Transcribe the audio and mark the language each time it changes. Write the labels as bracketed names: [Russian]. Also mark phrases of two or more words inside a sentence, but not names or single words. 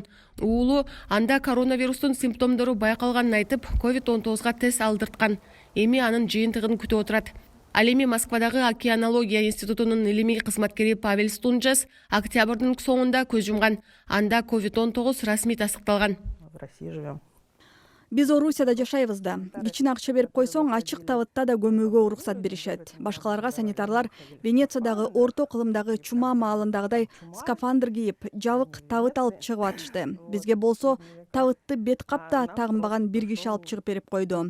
[Kyrgyz] Уулу анда коронавирустун симптомдору байкалганын айтып, COVID-19га тест алдырткан. Эми анын жыйынтыгын күтүп отурат. Ал эми Москвадагы океанология институтунун илимий кызматкери Павел Стунжас октябрдын соңунда көз жумган. Анда COVID-19 расмий тастыкталган. [Russian] В России живем. [Kyrgyz] Биз Орусияда жашайбыз да. Кичине акча берип койсоң, ачык табытта да көмүүгө уруксат беришет. Башкаларга санитарлар Венециядагы орто кылымдагы чума маалындагыдай скафандр кийип, жабык табыт алып чыгып атышты. Бизге болсо табытты бет капта тагынбаган бир киши алып чыгып берип койду.